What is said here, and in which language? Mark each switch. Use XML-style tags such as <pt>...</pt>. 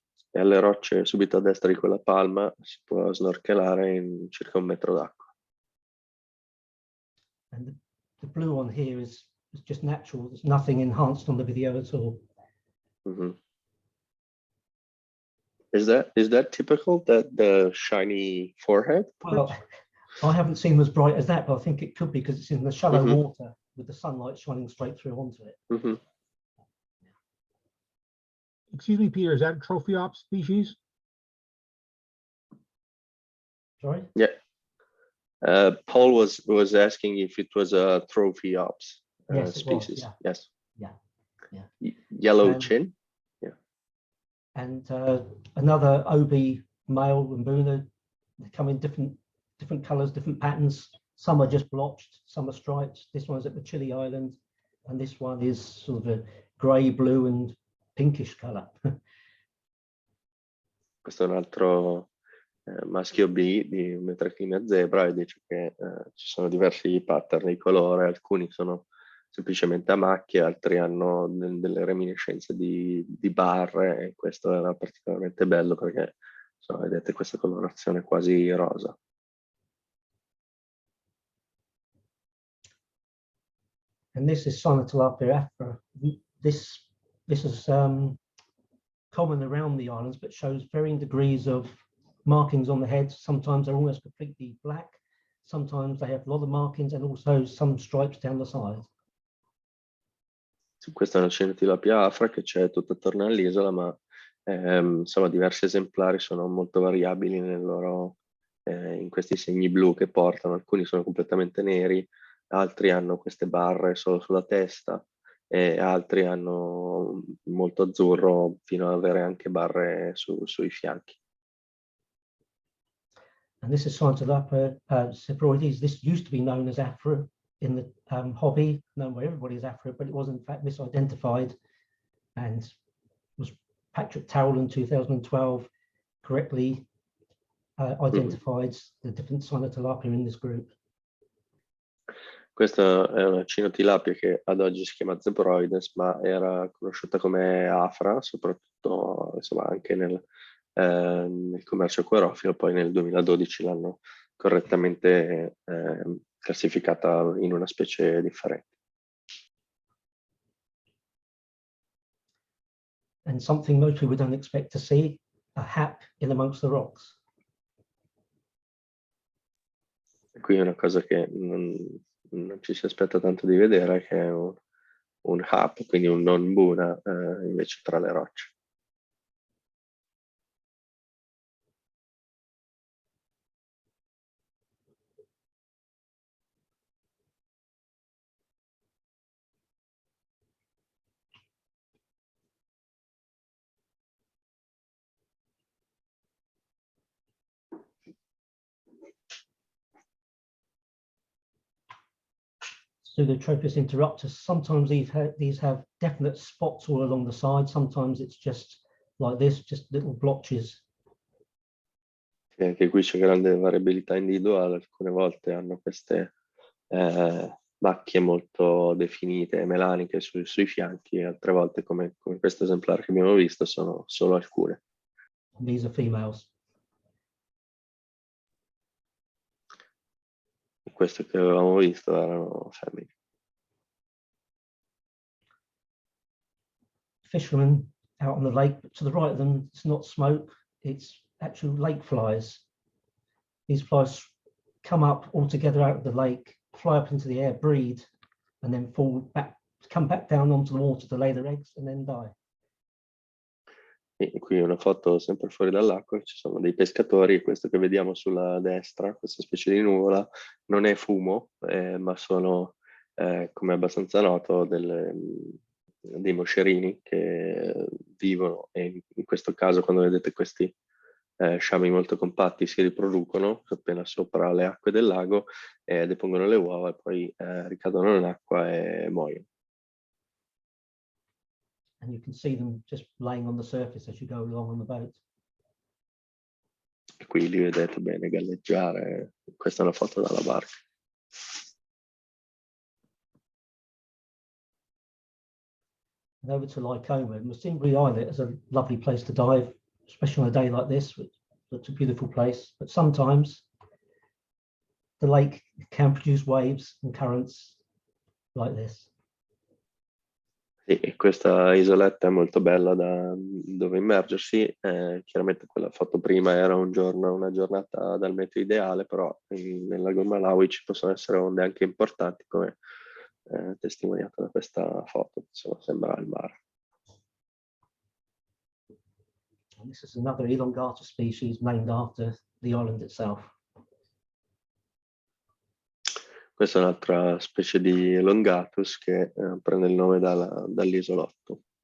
<it>E alle rocce subito a destra di quella palma si può snorkelare in circa 1 metro d'acqua.</it> <en>And the blue one here is just natural. There's nothing enhanced on the video at all. Mm-hmm. Is that typical, that the shiny forehead? Well, I haven't seen them as bright as that, but I think it could be because it's in the shallow water with the sunlight shining straight through onto it. Mm-hmm. Excuse me, Peter, is that a Trophiops species? Sorry? Yeah. Paul was asking if it was a Trophiops Yes, species. it was, yeah. Yes. Yeah. Yellow chin. And another OB male and Boona, they come in different colors, different patterns. Some are just blotched, some are striped. This one's at the Chile Island, and this one is sort of a grey, blue, and pinkish color.</en> <it>Questo è un altro maschio B di Metraclinia zebra, e dice che ci sono diversi pattern di colore, alcuni sono semplicemente a macchie, altri hanno delle reminiscenze di barre, e questo era particolarmente bello perché insomma, vedete questa colorazione quasi rosa.</it> <en>And this is Sinotilapia afra. This is common around the islands, but shows varying degrees of markings on the head. Sometimes they're almost completely black. Sometimes they have a lot of markings and also some stripes down the side.</en> <it>Questa è una Sinotilapia afra che c'è tutta attorno all'isola, ma insomma diversi esemplari sono molto variabili nel loro, in questi segni blu che portano. Alcuni sono completamente neri, altri hanno queste barre solo sulla testa, e altri hanno molto azzurro fino ad avere anche barre sui fianchi.</it> <en>And this is Sinotilapia cephaloides. This used to be known as afra in the hobby, known where everybody's afra, but it was in fact misidentified, and was Patrick Towell in 2012 correctly identified the different Sinotilapia in this group.</en> <it>Questa è una Cinotilapia che ad oggi si chiama Zebroides, ma era conosciuta come afra, soprattutto insomma, anche nel commercio acquarofilo. Poi nel 2012 l'hanno correttamente classificata in una specie differente.</it> <en>And something most people don't expect to see, a hap in amongst the rocks.</en> <it>Qui è una cosa che non ci si aspetta tanto di vedere, che è un hap, quindi un non buna invece tra le rocce.</it> <en>Pseudotropis interruptus. Sometimes these have definite spots all along the side. Sometimes it's just like this, just little blotches.</en> <it>E anche qui c'è grande variabilità individuale, alcune volte hanno queste macchie molto definite, melaniche sui fianchi, altre volte come questo esemplare che abbiamo visto sono solo alcune.</it> <en>These are females.</en> <it>Questo che avevamo visto erano femmine.</it> <en>Fishermen out on the lake, but to the right of them, it's not smoke, it's actual lake flies. These flies come up all together out of the lake, fly up into the air, breed, and then come back down onto the water to lay their eggs and then die.</en> <it>E qui una foto sempre fuori dall'acqua, ci sono dei pescatori, questo che vediamo sulla destra, questa specie di nuvola, non è fumo, ma sono, come è abbastanza noto, dei moscerini che vivono, e in questo caso quando vedete questi sciami molto compatti si riproducono appena sopra le acque del lago, depongono le uova e poi ricadono in acqua e muoiono.</it> <en>And you can see them just laying on the surface as you go along on the boat.</en> <it>E qui li vedete bene galleggiare. Questa è una foto dalla barca.</it> <en>And over to Lycoma, and Masimbri Islet is a lovely place to dive, especially on a day like this, which looks a beautiful place. But sometimes the lake can produce waves and currents like this.</en> <it>E questa isoletta è molto bella da dove immergersi. Chiaramente quella foto prima era una giornata dal meteo ideale, però nel lago Malawi ci possono essere onde anche importanti, come testimoniato da questa foto. Insomma, sembra il mare.</it> <en>And this is another elongata species named after the island itself.</en> <it>Questa è un'altra specie di elongatus che prende il nome dall'isolotto.</it>